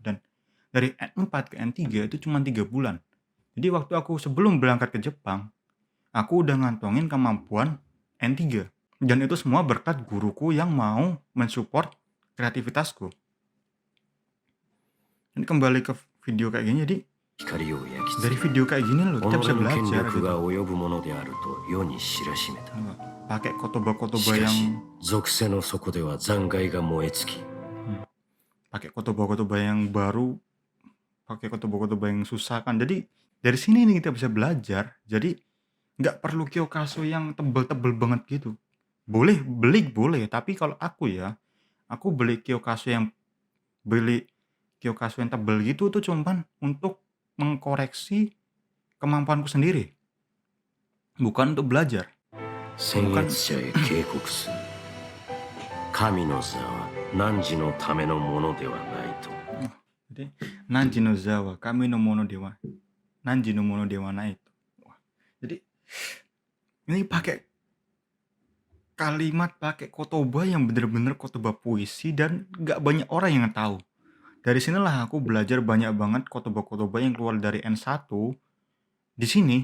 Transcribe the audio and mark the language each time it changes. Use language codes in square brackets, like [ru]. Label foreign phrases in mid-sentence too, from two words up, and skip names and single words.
[id] Dan dari N4 ke N3 itu cuma 3 bulan. Jadi waktu aku sebelum berangkat ke Jepang, aku udah ngantongin kemampuan N3. Dan itu semua berkat guruku yang mau mensupport kreativitasku. Ini kembali ke video kayak gini, jadi [ja] 光を焼き [id] dari [ja] 付け [id] video kayak gini loh [ja] 己 [id] kita bisa [ja] の権 [id] belajar [ja] 力 [id] gitu. [ja] が及ぶものであると世に知らしめた。 [id] Pakai kotoba-kotoba [ja] しかし [id] yang [ja] 属性の底では残骸が燃え尽き [id] pakai kotoba-kotoba yang baru, pakai kotoba-kotoba yang susah kan. Jadi dari sini nih kita bisa belajar. Jadi nggak perlu Kyokasu yang tebel-tebel banget gitu. Boleh beli boleh, tapi kalau aku ya, aku beli Kyokasu yang tebel gitu tuh cuman untuk mengkoreksi kemampuanku sendiri. Bukan untuk belajar. [ja] 先越者へ警告する。神の座は汝のためのものではないと。 Jadi 汝の座は、神のものでは. 汝のものではな itu. [id] Wah, jadi ini pakai kalimat, pakai kotoba yang bener-bener kotoba puisi dan nggak banyak orang yang tahu. Dari sinilah aku belajar banyak banget kotoba-kotoba yang keluar dari N1 di sini.